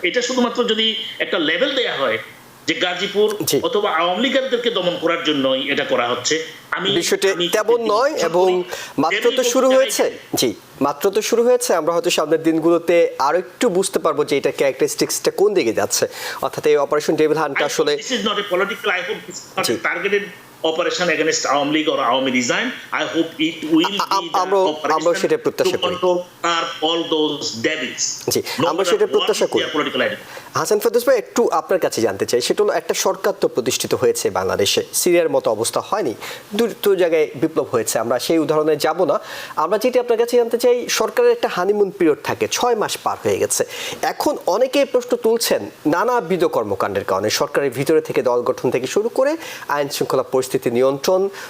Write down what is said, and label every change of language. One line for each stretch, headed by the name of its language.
Bangla: এটা শুধুমাত্র যদি একটা লেভেল দেয়া হয় যে গাজীপুর অথবা আওয়ামী লীগারদেরকে দমন করার জন্যই এটা করা হচ্ছে, বিষয়টি তেমন নয়। এবং মাত্র তো শুরু হয়েছে, মাত্র তো শুরু হয়েছে। আমরা হয়তো সামনের দিনগুলোতে আরো একটু বুঝতে পারবো যে এটা ক্যারেক্টারিস্টিক্সটা কোন দিকে যাচ্ছে। অর্থাৎ এই অপারেশন ডেভিল হান্টটা আসলে
English: this is not a political, I hope it's not a targeted operation against Awami League or Awami Resign. I hope it will be the operation to control all those devils.
Bangla: আমরা সেটা প্রত্যাশা করি। হাসান ফেরদৌস ভাই, একটু আপনার কাছে জানতে চাই, সেটা হলো একটা সরকার তো প্রতিষ্ঠিত হয়েছে বাংলাদেশে, সিরিয়ার মতো অবস্থা হয়নি, দুটো জায়গায় বিপ্লব হয়েছে, আমরা সেই উদাহরণে যাব না। আমরা যেটি আপনার কাছে জানতে চাই, সরকারের একটা হানিমুন পিরিয়ড থাকে, 6 মাস পার হয়ে গেছে। এখন অনেকেই প্রশ্ন তুলছেন নানাবিধ কর্মকাণ্ডের কারণে, সরকারের ভিতরে থেকে দল গঠন থেকে শুরু করে আইন শৃঙ্খলা পরিস্থিতি নিয়ন্ত্রণ।